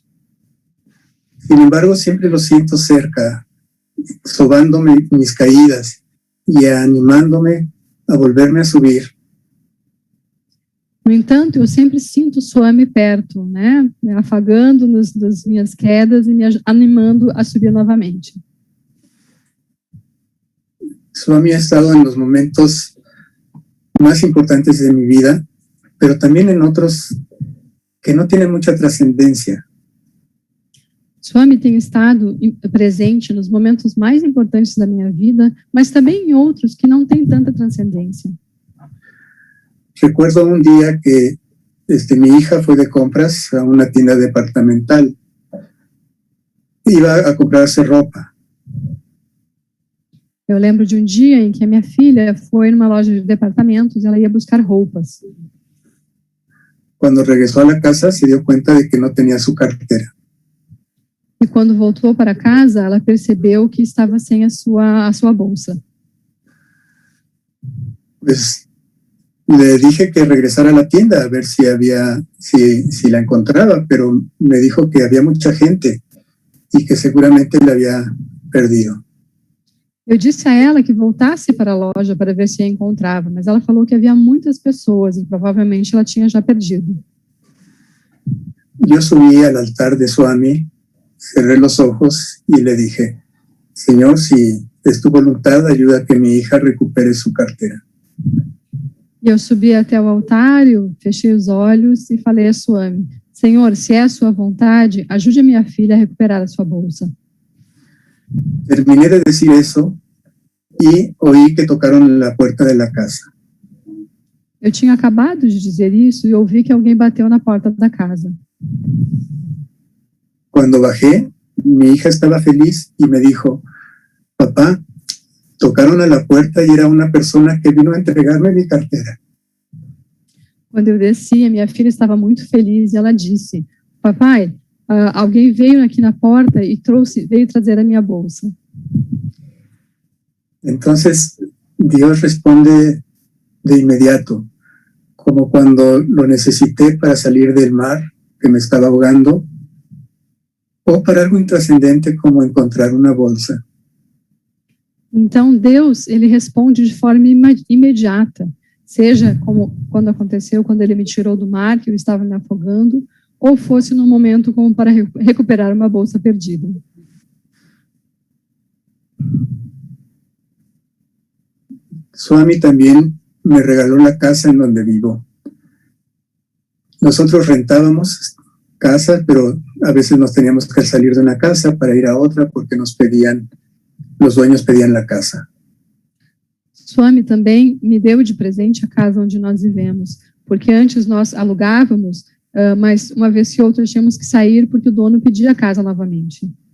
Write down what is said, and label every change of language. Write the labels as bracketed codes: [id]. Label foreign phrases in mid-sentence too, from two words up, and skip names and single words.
[es] Sin embargo, siempre lo siento cerca, sobándome mis caídas y animándome a volverme a subir. [pt] No entanto, eu sempre sinto o Swami perto, né? Me afagando das minhas quedas e me animando a subir novamente. [es] Swami ha estado en los momentos más importantes de mi vida, pero también en otros que no tienen mucha trascendencia. [pt] Swami tem estado presente nos momentos mais importantes da minha vida, mas também em outros que não têm tanta transcendência. [es] Recuerdo un día que mi hija fue de compras a una tienda departamental. Iba a comprarse ropa. [pt] Eu lembro de um dia em que a minha filha foi numa loja de departamentos e ela ia buscar roupas. [es] Cuando regresó a la casa se dio cuenta de que no tenía su cartera. [pt] E quando voltou para casa, ela percebeu que estava sem a sua bolsa. [es] Pues le dije que regresara a la tienda a ver si la encontraba, pero me dijo que había mucha gente y que seguramente la había perdido. [pt] Eu disse a ela que voltasse para a loja para ver se a encontrava, mas ela falou que havia muitas pessoas e provavelmente ela tinha já perdido. [es] Yo subí al altar de Swami, cerré los ojos y le dije, Señor, si es tu voluntad, ayuda a que mi hija recupere su cartera. [pt] E eu subi até o altar, eu fechei os olhos e falei a Swami, Senhor, se é a sua vontade, ajude a minha filha a recuperar a sua bolsa. [es] Terminé de decir eso y oí que tocaron la puerta de la casa. [pt] Eu tinha acabado de dizer isso e ouvi que alguém bateu na porta da casa. [es] Cuando bajé, mi hija estaba feliz y me dijo, papá, tocaron a la puerta y era una persona que vino a entregarme mi cartera. [pt] Quando eu desci, a minha filha estava muito feliz e ela disse: papai, alguém veio aqui na porta e veio trazer a minha bolsa. [es] Entonces, Dios responde de inmediato, como cuando lo necesité para salir del mar, que me estaba ahogando, o para algo intrascendente como encontrar una bolsa. [pt] Então, Deus, ele responde de forma imediata, seja como quando aconteceu, quando ele me tirou do mar, que eu estava me afogando, ou fosse num momento como para recuperar uma bolsa perdida. [es] Swami también me regaló la casa en donde vivo. Nosotros rentábamos casas, pero a veces nos teníamos que salir de una casa para ir a otra porque los dueños pedían la casa. [pt] Swami também me deu de presente a casa onde nós vivemos, porque antes nós alugávamos, mas uma vez que outra tínhamos que sair porque o dono pedia a casa novamente.